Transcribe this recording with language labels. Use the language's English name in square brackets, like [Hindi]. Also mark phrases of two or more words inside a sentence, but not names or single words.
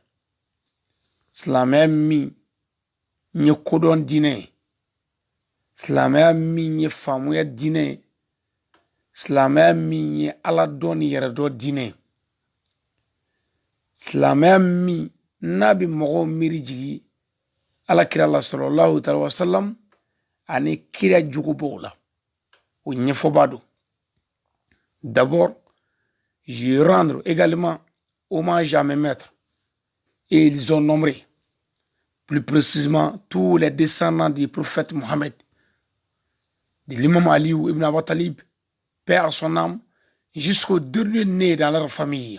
[Bambara] Silamɛya min ye kodɔn diinɛ ye, silamɛya min ye faamuya diinɛ ye, silamɛya min ye Ala dɔn ni yɛrɛ dɔn diinɛ ye, silamɛya min n'a bɛ mɔgɔw miiri jigin Alakira la [Arabic] صلى الله تعالى وسلم [Bambara] ani kira jogobaw la, o ɲɛfɔba don. [French] D'abord, je rendre également hommage à mes maîtres, et ils ont nombré plus précisément tous les descendants du prophète Mohammed, de l'imam Ali ibn Abi Talib paix à son âme, jusqu'au dernier né dans leur famille.